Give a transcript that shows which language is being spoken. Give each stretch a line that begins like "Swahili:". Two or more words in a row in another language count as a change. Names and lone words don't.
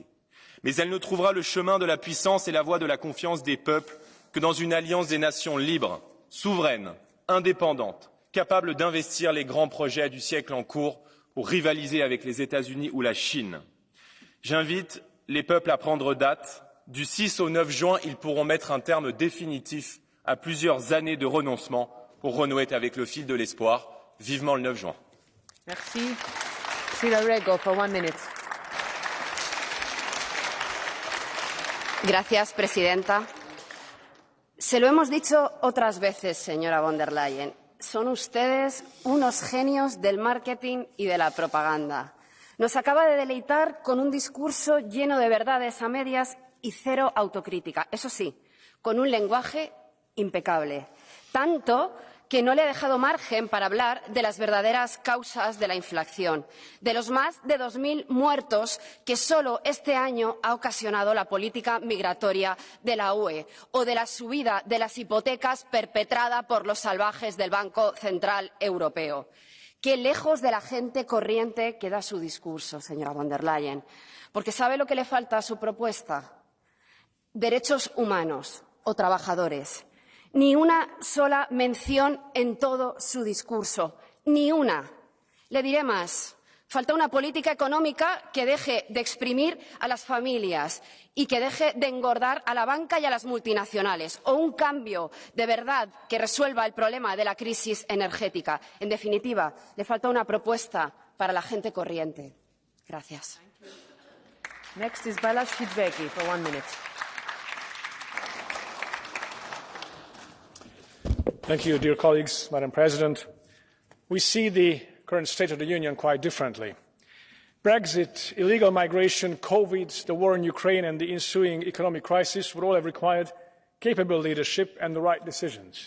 French: Mais elle ne trouvera le chemin de la puissance et la voie de la confiance des peuples que dans une alliance des nations libres, souveraines, indépendantes, capables d'investir les grands projets du siècle en cours pour rivaliser avec les États-Unis ou la Chine. J'invite les peuples à prendre date. Du 6 au 9 juin, ils pourront mettre un terme définitif à plusieurs années de renoncement pour renouer avec le fil de l'espoir. Vivement le 9 juin. Merci.
English: Sila Rego, for 1 minute.
Spanish: Gracias, presidenta. Se lo hemos dicho otras veces, señora von der Leyen. Son ustedes unos genios del marketing y de la propaganda. Nos acaba de deleitar con un discurso lleno de verdades a medias y cero autocrítica. Eso sí, con un lenguaje impecable. Tanto que no le ha dejado margen para hablar de las verdaderas causas de la inflación, de los más de 2000 muertos que solo este año ha ocasionado la política migratoria de la UE o de la subida de las hipotecas perpetrada por los salvajes del Banco Central Europeo. Qué lejos de la gente corriente queda su discurso, señora von der Leyen, porque ¿sabe lo que le falta a su propuesta? Derechos humanos o trabajadores. Ni una sola mención en todo su discurso, ni una. Le diré más. Falta una política económica que deje de exprimir a las familias y que deje de engordar a la banca y a las multinacionales, o un cambio de verdad que resuelva el problema de la crisis energética. En definitiva, le falta una propuesta para la gente corriente. Gracias.
English: Next is Balázs Hidvegi for 1 minute. Thank you, dear colleagues, Madam President. We see the current State of the Union quite differently. Brexit, illegal migration, COVID, the war in Ukraine and the ensuing economic crisis would all have required capable leadership and the right decisions.